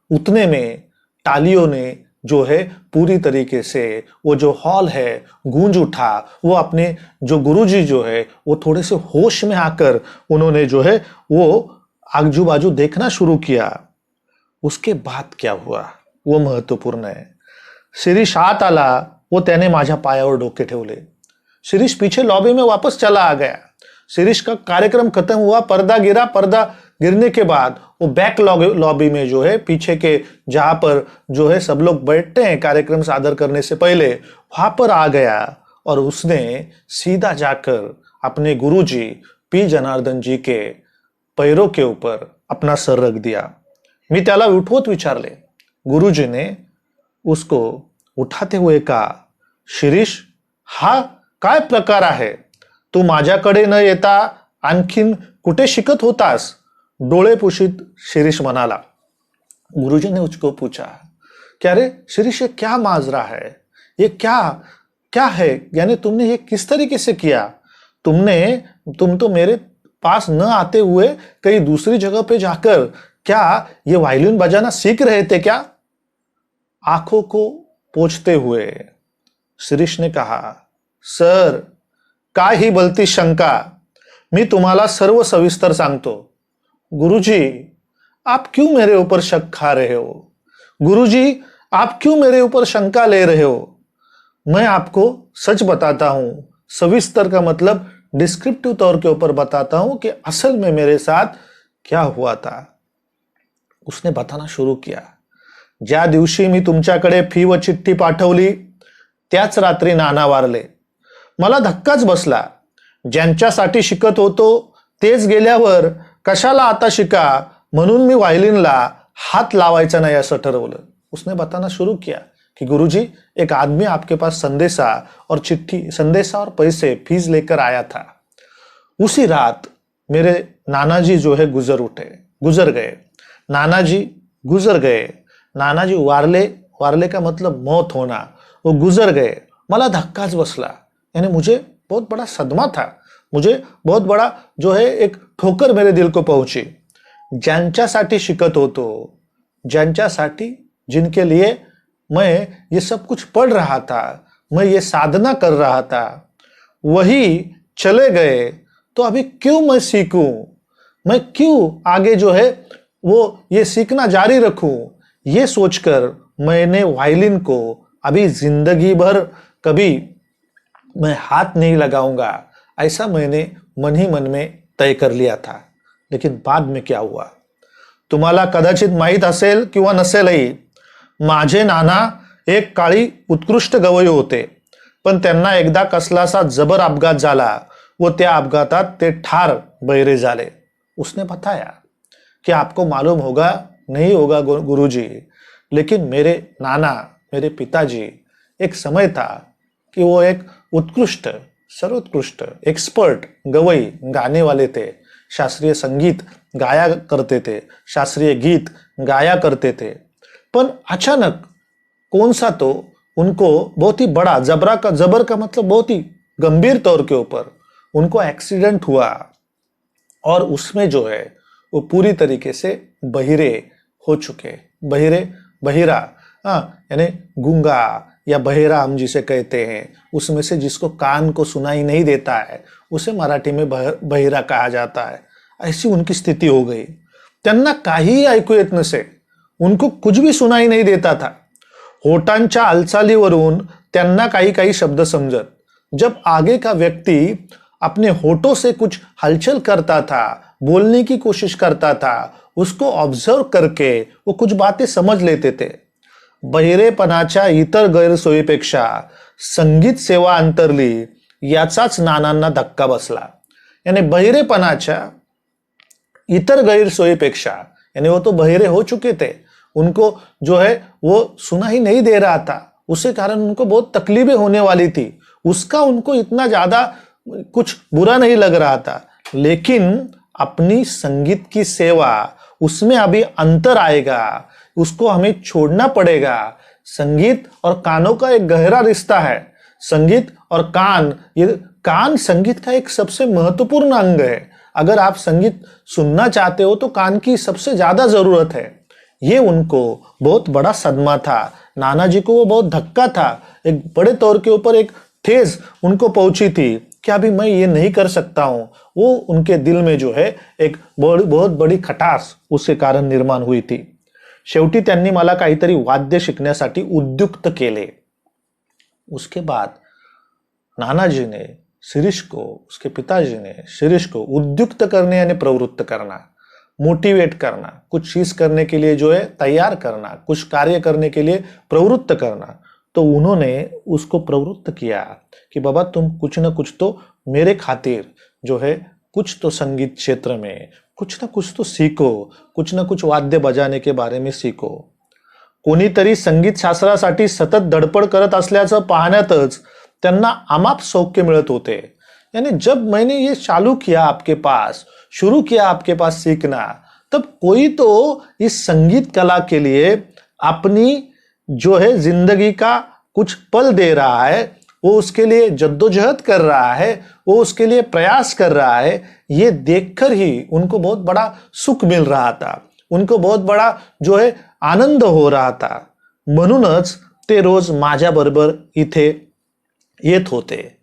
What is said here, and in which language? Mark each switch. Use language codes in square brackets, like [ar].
[hi] उतने में तालियों ने जो है पूरी तरीके से वो जो हॉल है गूंज उठा। वो अपने जो गुरुजी जो है वो थोड़े से होश में आकर उन्होंने जो है वो आजू बाजू देखना शुरू किया। उसके बाद क्या हुआ वो महत्वपूर्ण है। [mr] शिरीष आत आला, वो त्याने माझ्या पायावर डोके ठेवले। [hi] शिरीष पीछे लॉबी में वापस चला आ गया। शिरीष का कार्यक्रम खत्म हुआ, पर्दा गिरा, पर्दा गिरने के बाद वो बैक लॉबी में जो है पीछे के जहां पर जो है सब लोग बैठते हैं कार्यक्रम सादर करने से पहले, वहां पर आ गया और उसने सीधा जाकर अपने गुरुजी पी जनार्दन जी के पैरों के ऊपर अपना सर रख दिया। [mr] मी त्याला उठवत विचारले। [hi] गुरुजीने उसको उठाते हुए कहा, [mr] शिरीष हा काय प्रकार आहे, तू माझ्याकडे न येता आणखीन कुठे शिकत होतास? डोळे पुशीत शिरीष म्हणाला। [hi] गुरुजी ने उसको पूछा कि अरे शिरीष ये क्या माजरा है, ये क्या क्या है, यानी तुमने ये किस तरीके से किया? तुम तो मेरे पास न आते हुए कहीं दूसरी जगह पे जाकर क्या ये वायलिन बजाना सीख रहे थे क्या? आंखों को पोंछते हुए शिरीष ने कहा, [mr] सर काय ही भलती शंका, मी तुम्हाला सर्व सविस्तर सांगतो। [hi] गुरुजी आप क्यों मेरे ऊपर शक खा रहे हो? गुरुजी आप क्यों मेरे ऊपर शंका ले रहे हो? मैं आपको सच बताता हूं, सविस्तर का मतलब डिस्क्रिप्टिव तौर के ऊपर बताता हूं कि असल में मेरे साथ क्या हुआ था। उसने बताना शुरू किया। [mr] ज्या दिवशी मी तुमच्याकडे फी व चिठ्ठी पाठवली त्याच रात्री नाना वारले। मला धक्काच बसला। ज्यांच्यासाठी शिकत होतो तेच गेल्यावर कशाला आता शिका, म्हणून मी व्हायलिनला हाथ लावायचा नाही असं ठरवलं। [hi] उसने बताना शुरू किया कि गुरुजी एक आदमी आपके पास संदेशा और पैसे फीस लेकर आया था। उसी रात मेरे नाना जी जो है गुजर गए। नानाजी गुजर गए। नानाजी वारले का मतलब मौत होना, वो गुजर गए। [mr] मला धक्काच बसला, [hi] यानी मुझे बहुत बड़ा सदमा था, मुझे बहुत बड़ा जो है एक ठोकर मेरे दिल को पहुंची। [mr] ज्यांच्यासाठी शिकत होतो, ज्यांच्यासाठी [hi] जिनके लिए मैं ये सब कुछ पढ़ रहा था, मैं ये साधना कर रहा था, वही चले गए तो अभी क्यों मैं सीखूं, मैं क्यों आगे जो है वो ये सीखना जारी रखूं। ये सोचकर मैंने वायलिन को अभी जिंदगी भर कभी मैं हाथ नहीं लगाऊंगा, ऐसा मैंने मन ही मन में तय कर लिया था। लेकिन बाद में क्या हुआ [mr] तुम्हाला कदाचित माहित असेल किंवा नसेलही, माझे नाना एक काळी उत्कृष्ट गवई होते, पण त्यांना एकदा कसलासा जबर अपघात झाला व त्या अपघातात ते ठार बहिरे झाले। [hi] उसने बताया कि आपको मालूम होगा नहीं होगा गुरुजी, लेकिन मेरे नाना, मेरे पिताजी, एक समय था कि वो एक उत्कृष्ट, सर्वोत्कृष्ट एक्सपर्ट गवई गाने वाले थे। शास्त्रीय संगीत गाया करते थे, शास्त्रीय गीत गाया करते थे। पर अचानक कौन सा तो उनको बहुत ही बड़ा जबर का मतलब बहुत ही गंभीर तौर के ऊपर उनको एक्सीडेंट हुआ और उसमें जो है वो पूरी तरीके से बहिरे हो चुके। बहिरा यानी गूंगा या बहेरा हम जिसे कहते हैं, उसमें से जिसको कान को सुनाई नहीं देता है उसे मराठी में बहिरा कहा जाता है। ऐसी उनकी स्थिति हो गई। [mr] त्यांना काहीही ऐकू येत नसे, [hi] उनको कुछ भी सुनाई नहीं देता था। [mr] होठांच्या हालचालीवरून त्यांना काही काही शब्द समझत। [hi] जब आगे का व्यक्ति अपने होठों से कुछ हलचल करता था, बोलने की कोशिश करता था, उसको ऑब्जर्व करके वो कुछ बातें समझ लेते थे। [mr] बहिरेपणाच्या इतर गैरसोयीपेक्षा संगीत सेवा अंतरली याचाच नानांना धक्का बसला। [hi] यानी [mr] बहिरेपणाच्या इतर गैरसोयीपेक्षा, [hi] यानी वो तो बहिरे हो चुके थे, उनको जो है वो सुना ही नहीं दे रहा था, उसके कारण उनको बहुत तकलीफें होने वाली थी। उसका उनको इतना ज्यादा कुछ बुरा नहीं लग रहा था, लेकिन अपनी संगीत की सेवा उसमें अभी अंतर आएगा, उसको हमें छोड़ना पड़ेगा। संगीत और कानों का एक गहरा रिश्ता है। संगीत और कान, ये कान संगीत का एक सबसे महत्वपूर्ण अंग है। अगर आप संगीत सुनना चाहते हो तो कान की सबसे ज्यादा जरूरत है। ये उनको बहुत बड़ा सदमा था। नाना जी को वो बहुत धक्का था, एक बड़े तौर के ऊपर एक ठेस उनको पहुंची थी कि अभी मैं ये नहीं कर सकता हूं। वो उनके दिल में जो है एक बहुत बड़ी खटास उसके कारण निर्माण हुई थी। [mr] शेवटी त्यांनी मला काहीतरी वाद्य शिकण्यासाठी उद्युक्त केले। [hi] उसके बाद नानाजी ने शिरीष को, उसके पिताजी ने शिरीष को उद्युक्त करने यानी प्रवृत्त करना, मोटिवेट करना, कुछ चीज करने के लिए जो है तैयार करना, कुछ कार्य करने के लिए प्रवृत्त करना। तो उन्होंने उसको प्रवृत्त किया कि बाबा तुम कुछ ना कुछ तो मेरे खातिर जो है कुछ तो संगीत क्षेत्र में कुछ ना कुछ तो सीखो, कुछ ना कुछ वाद्य बजाने के बारे में सीखो। [mr] कोणीतरी संगीत शास्त्रासाठी सतत धडपड करत असल्याचं पाहण्यातच त्यांना अमाप सौख्य मिळत होते। [hi] यानी जब मैंने ये चालू किया आपके पास, शुरू किया आपके पास सीखना, तब कोई तो इस संगीत कला के लिए अपनी जो है जिंदगी का कुछ पल दे रहा है, वो उसके लिए जद्दोजहद कर रहा है, वो उसके लिए प्रयास कर रहा है। ये देखकर ही उनको बहुत बड़ा सुख मिल रहा था, उनको बहुत बड़ा जो है आनंद हो रहा था। [mr] म्हणूनच ते रोज माझ्याबरोबर इथे येत होते।